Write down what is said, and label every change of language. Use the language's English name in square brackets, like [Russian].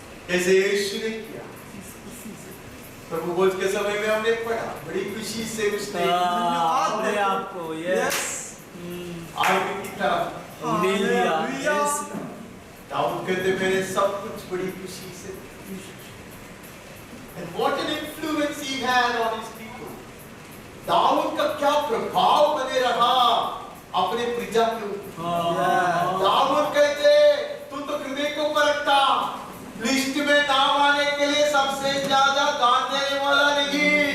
[Hindi] जैसे यीशु ने किया। प्रभु भोज के समय में हमने पढ़ा, बड़ी खुशी से उसने अपने आप को आगे की तरफ ले लिया। दाऊद कहते मैंने सब कुछ बड़ी खुशी से। [English] And what an influence he had on his people. [Hindi] Dawood का क्या प्रभाव बने रहा अपने प्रजा के ऊपर। दाऊद कहते तू तो हृदय को परखता, लिस्ट में नाम आने के लिए सबसे ज्यादा दान देने वाला नहीं।